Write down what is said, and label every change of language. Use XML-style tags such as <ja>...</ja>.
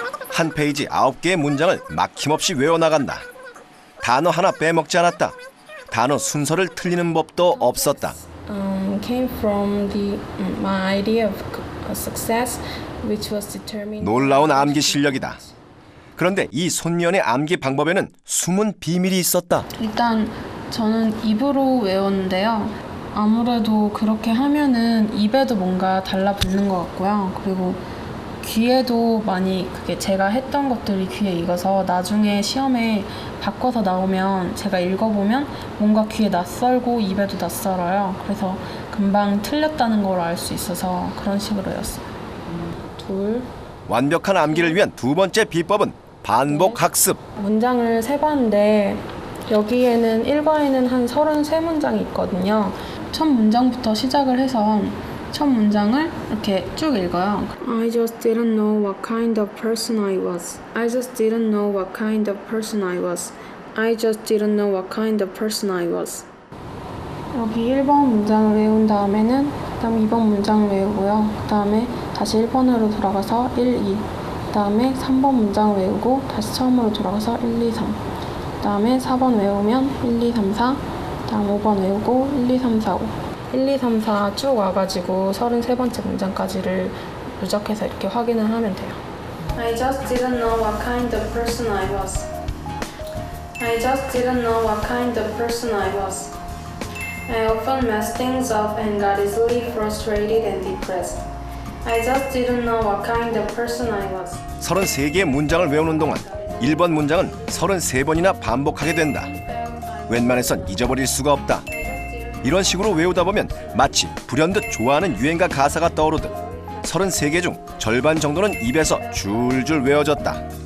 <ko>한 페이지 9개의 문장을 막힘없이 외워나간다. 단어 하나 빼먹지 않았다. 단어 순서를 틀리는 법도 없었다.</ko> <en>Came from my idea of success, which was determined.</en> <ko>놀라운 암기 실력이다. 그런데 이 손미연의 암기 방법에는 숨은 비밀이 있었다. 일단 저는 입으로 외웠는데요. 아무래도 그렇게 하면은 입에도 뭔가 달라붙는 것 같고요. 그리고 귀에도 많이 그게 제가 했던 것들이 귀에 익어서 나중에 시험에 바꿔서 나오면 제가 읽어보면 뭔가 귀에 낯설고 입에도 낯설어요. 그래서 금방 틀렸다는 걸 알 수 있어서 그런 식으로 외웠어요. 둘. 완벽한 암기를 위한 두 번째 비법은 반복 학습. 문장을 세봤는데 여기에는 1과에는 한 33문장이 있거든요. 첫 문장부터 시작을 해서 첫 문장을 이렇게 쭉 읽어요.</ko> <en>I just didn't know what kind of person I was. I just didn't know what kind of person I was. I just didn't know what kind of person I was.</en> <ko>여기 1번 문장을 외운 다음에는 그다음 2번 문장을 외우고요. 그 다음에 다시 1번으로 돌아가서 1, 2. 그 다음에 3번 문장을 외우고 다시 처음으로 돌아가서 1, 2, 3. 그 다음에 4번 외우면 1, 2, 3, 4. 그 다음 5번 외우고 1, 2, 3, 4, 5. 1, 2, 3, 4 쭉 와가지고 33번째 문장까지를 누적해서 이렇게 확인을 하면 돼요.</ko> <en>I just didn't know what kind of person I was. I just didn't know what kind of person I was. I often messed things up and got easily frustrated and depressed. I just didn't know what kind of person I was.</en> <ko>33개의 문장을 외우는 동안 1번 문장은 33번이나 반복하게 된다. 웬만해선 잊어버릴 수가 없다. 이런 식으로 외우다 보면 마치 불현듯 좋아하는 유행가 가사가 떠오르듯 33개 중 절반 정도는 입에서 줄줄 외워졌다.</ko>